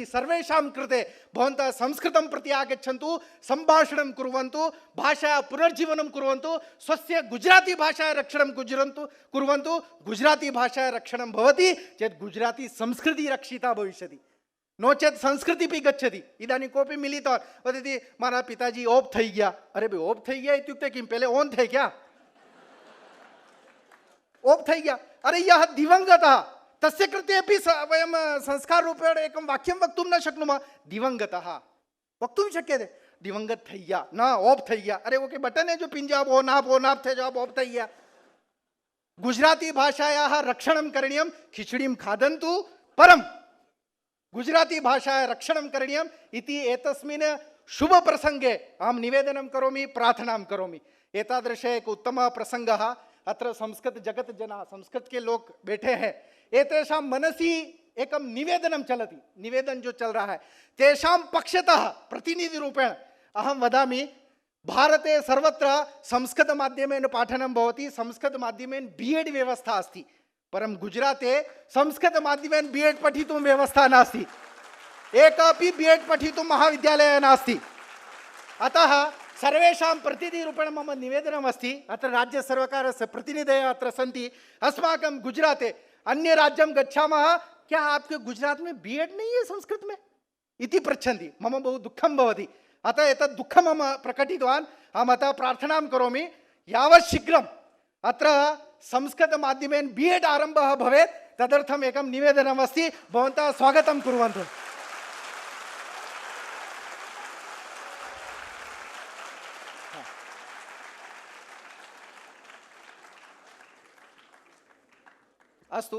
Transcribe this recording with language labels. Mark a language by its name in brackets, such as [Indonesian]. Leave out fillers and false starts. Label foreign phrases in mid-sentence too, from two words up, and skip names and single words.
[Sanskrit] सर्वेषां कृते भवन्तः संस्कृतं प्रति आगच्छन्तु, सम्भाषणं कुर्वन्तु, भाषा पुनर्जीवनं कुर्वन्तु, स्वस्य गुजराती भाषा रक्षणं कुर्वन्तु. गुजराती भाषा रक्षणं भवति चेत् गुजराती संस्कृति रक्षिता भविष्यति. नो चेत संस्कृति भी गच्छति. इदानीं कोऽपि मिलितवान् वदति [Gujarati] મારા પિતાજી ઓફ થઈ ગયા. [Sanskrit] अरे भाई [Gujarati] ઓફ થઈ ગયા [Sanskrit] इत्युक्ते किं? [Hindi] पहले ओन थे क्या? [Gujarati] ઓફ થઈ ગયા. [Sanskrit] अरे यः दिवंगतः, तस्य कृते अपि वयं संस्कार रूपेण एकं वाक्यं वक्तुं न शक्नुमः. दिवंगतः वक्तुं शक्यते. [Gujarati] દિવંગત થઈ ગયા ન ઓફ થઈ ગયા. [Hindi] अरे ओके बटन है जो पिंजाब ओन आप थे जॉब [Gujarati] ઓફ થઈ ગયા. [Sanskrit] गुजराती भाषायाः रक्षणं करणीयं. खिचडीं खादन्तु परं गुजराती भाषा रक्षणं करणीयम् इति एतस्मिन् शुभ प्रसंगे अहं निवेदनं करोमि, प्रार्थनां करोमि. एतादृश एक उत्तमः प्रसंगः. अत्र संस्कृत जगत जनाः, [Hindi] संस्कृत के लोग बैठे हैं. [Sanskrit] एतेषां मनसि एकं निवेदनं चलति. [Hindi] निवेदन जो चल रहा है [Sanskrit] तेषां पक्षतः प्रतिनिधि रूपेण अहं वदामि. भारते सर्वत्र संस्कृत माध्यमेन पाठनं भवति. संस्कृत माध्यमेन बीएड व्यवस्था अस्ति. परं गुजराते संस्कृत माध्यमेन बीएड पठितुं व्यवस्था नास्ति. एकापि बीएड पठितुं महाविद्यालयः नास्ति. अतः सर्वेषां प्रतिनिधिरूपेण मम निवेदनमस्ति. अत्र राज्यसर्वकारस्य प्रतिनिधयः अत्र सन्ति. अस्माकं गुजराते अन्य राज्यं गच्छामः, [Hindi] क्या आपके गुजरात में बीएड नहीं है संस्कृत में [Sanskrit] इति पृच्छन्ति. मम बहु दुःखं भवति. अतः एतत् दुःखं मम प्रकटितवान्. अहम् अतः प्रार्थनां करोमि यावत् शीघ्रम् अत्र संस्कृत माध्यमेन बीएड आरम्भः भवेत्. तदर्थम् एकं निवेदनमस्ति. भवन्तः स्वागतं कुर्वन्तु. अस्तु.